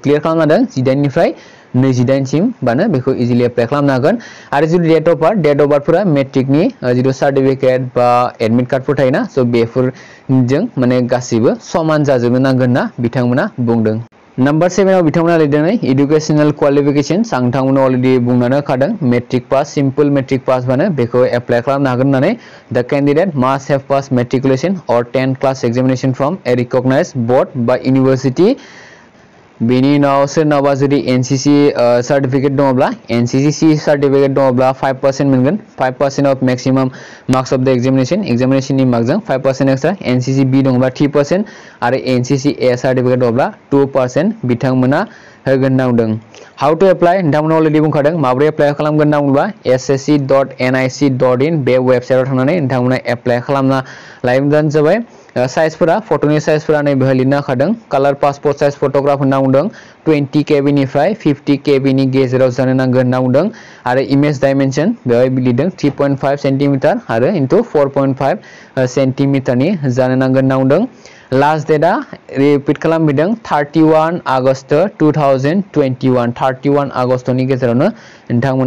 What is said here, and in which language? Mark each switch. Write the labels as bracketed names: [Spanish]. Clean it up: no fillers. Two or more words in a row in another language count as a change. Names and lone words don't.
[Bodo] क्लियर खालामना दों 18 निफ्राय 28 सिम बानो बेखौ इजिली एप्लाइ खालामनो हागोन आरो जुदि [English] date of [Bodo] बार्थफोरा मेट्रिकनि जितु सार्टिफिकेट बा एडमिट कार्डफोर थायोना सो बेफोरजों माने गासैबो समान जाजोबनो नांगोन ना बिथांमोना बुंदों नम्बर 7 आव बिथांमोना लिरदों [English] educational qualification [Bodo] आं नोंथांमोनो अलरेडि बुंनानै होखादों मेट्रिक पास [English] simple matric [Bodo] पास बानो बेखौ एप्लाइ खालामनो हागोन होननानै [English] The candidate must have pass matriculation or 10th class examination from a recognized board [Bodo] बा यूनिवर्सिटी बेनि उनाव सोरनावबा जुदि [English] NCC certificate [Bodo] दङब्ला [English] NCC certificate [Bodo] दङब्ला 5% मोनगोन [English] 5% of maximum marks of the [Bodo] एग्जामिनेशननि मार्कजों [English] 5% extra NCC B [Bodo] दङब्ला 3% आरो [English] NCC A certificate [Bodo] दङब्ला 2% बिथांमोना होगोन नांदों [English] how to apply [Bodo] नोंथांमोना अलरेडि बुंखादों माबोरै एप्लाइ खालामगोन नांगौबा ssc.nic.in बे वेबसाइटआव थांनानै नोंथांमोना एप्लाइ खालामना लायोब्लानो जाबाय साइजफोरा फटोनि साइजफोरा नै बेहाय लिरना होखादों [English] colour passport size photograph [Bodo] होनना बुंदों 20 KB निफ्राय 50 KB नि गेजेराव जानो नांगोन होनना बुंदों आरो [English] image dimension [Bodo] बेहाय लिरदों 3.5 सेन्टिमिटार आरो इनटु 4.5 सेन्टिमिटारनि जानो नांगोन होनना बुंदों लास्ट डेटआ रिपिट खालामबिदों 31 आगस्ट 2021 31 आगस्टनि गेजेरावनो नोंथांमोना